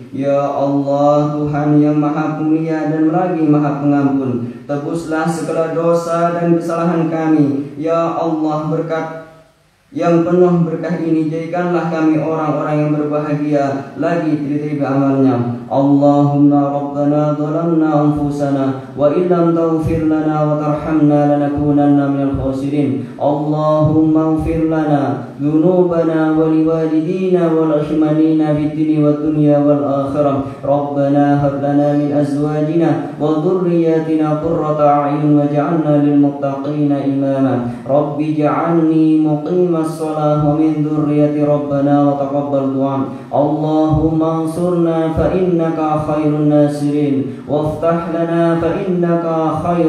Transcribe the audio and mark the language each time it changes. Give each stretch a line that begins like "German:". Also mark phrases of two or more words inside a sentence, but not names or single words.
Indonesian: Ya Allah, Tuhan yang maha mulia dan lagi maha pengampun, tebuslah segala dosa dan kesalahan kami. Ya Allah, berkat yang penuh berkah ini jadikanlah kami orang-orang yang berbahagia lagi diterima amalnya.
Arabic: اللهم ربنا ظلمنا أنفسنا وإن لم تغفر لنا وترحمنا لنكونن من الخاسرين. اللهم اغفر لنا ذنوبنا ولوالدينا والمسلمين في الدنيا والدنيا والآخرة. ربنا هب لنا من أزواجنا وذرياتنا قرة أعين واجعلنا للمتقين إماما. رب اجعلني مقيم الصلاة ومن ذرية ربنا وتقبل دعاء. اللهم انصرنا فإنك خير الناصرين وافتح لنا فإنك خير